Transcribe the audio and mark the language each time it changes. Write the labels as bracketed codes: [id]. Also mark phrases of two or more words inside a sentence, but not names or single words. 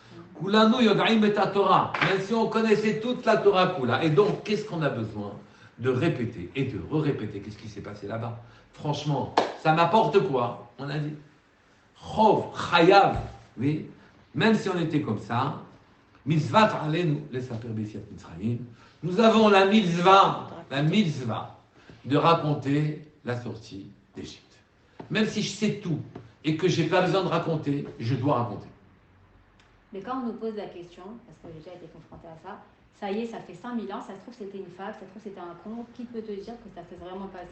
[fr] Même si on connaissait toute la [he] תורה כולה. [fr] Et donc, qu'est-ce qu'on a besoin de répéter et de répéter? Qu'est-ce qui s'est passé là-bas? Franchement, ça m'apporte quoi? On a dit [he] חוב, חייב, [fr] oui. Même si on était comme ça, [he] מצוות עלינו לספר ביציאת מצרים. [fr] Nous avons la mitzvah de raconter la sortie d'Égypte. Même si je sais tout et que je n'ai pas besoin de raconter, je dois raconter. Mais quand on nous pose la question, parce que j'ai déjà été confrontée à ça, ça y est, ça fait 5000 ans, ça se trouve c'était une fable, ça se trouve c'était un conte, qui peut te dire que ça s'est vraiment passé?